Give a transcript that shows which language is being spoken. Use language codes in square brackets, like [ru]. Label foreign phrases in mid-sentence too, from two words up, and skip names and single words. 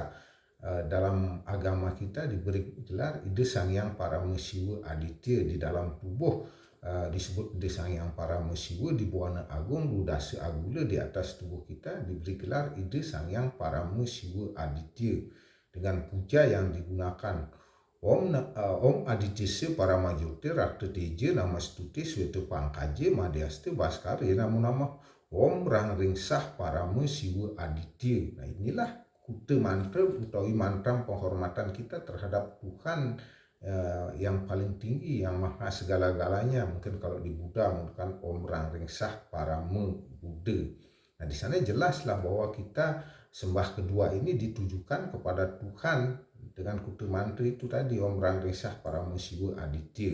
[id] Dalam agama kita diberi gelar Ide Sangyang Paramesiwa Aditya. Di dalam tubuh disebut Ide Sangyang Paramesiwa, di Buana Agung Ludase Agula, di atas tubuh kita diberi gelar Ide Sangyang Paramesiwa Aditya. Dengan puja yang digunakan [sa] Om Aditya Paramajyotir Rakta Teja Namastuti Sweta Pangkaje Madhyaste Baskari Namo Om Rang Ringsah Parama Siwa Aditya. [id] Nah, inilah kute mantra utawi mantra penghormatan kita terhadap Tuhan yang paling tinggi, yang maha segala-galanya. Mungkin kalau di Buddha menggunakan [sa] Om Rang Ringsah Parama Buddha. [id] Nah, di sana jelaslah bahwa kita sembah kedua ini ditujukan kepada Tuhan dengan kute mantra itu tadi, [sa] Om Rang Ringsah Paramesiwa Aditya.